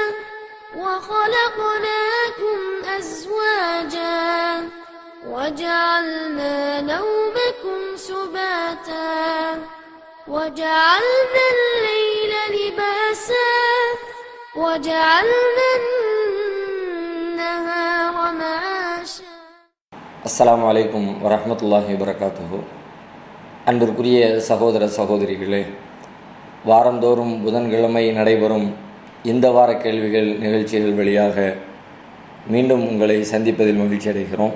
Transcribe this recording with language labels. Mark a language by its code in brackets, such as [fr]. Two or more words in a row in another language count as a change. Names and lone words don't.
[ar] وخلقناكم أزواجا وجعلنا نومكم سباتا وجعلنا الليل لباسا وجعلنا النهار معاشا. السلام عليكم ورحمة الله وبركاته. [ta] அன்பிற்குரிய சகோதர சகோதரிகளே, வாரந்தோறும் புதன்கிழமை நடைபெறும் இந்த வார கேள்விகள் நிகழ்ச்சிகள் வழியாக மீண்டும் உங்களை சந்திப்பதில் மகிழ்ச்சி அடைகிறோம்.